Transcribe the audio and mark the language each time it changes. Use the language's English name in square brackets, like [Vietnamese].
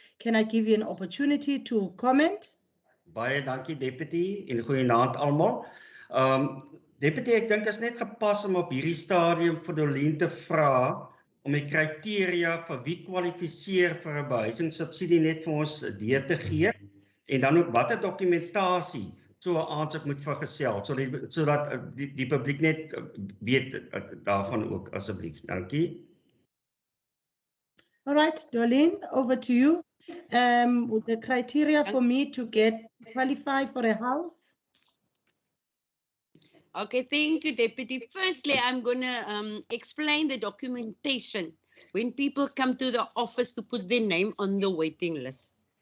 [English] Can I give you an opportunity to comment? [Afrikaans] Baie dankie deputy en goeienaand almal. Deputy, ek dink is net gepas om op hierdie stadium vir Dolien te vra om die kriteria vir wie kwalifiseer vir 'n behuisingssubsidie net vir ons deur te gee en dan ook watter dokumentasie so 'n aansoek moet vergesel sodat die publiek net weet daarvan ook asseblief. Dankie. [English] All right, Dolien, over to you. The criteria for me to qualify for a house. Okay, thank you, Deputy. Firstly, I'm going to explain the documentation when people come to the office to put their name on the waiting list.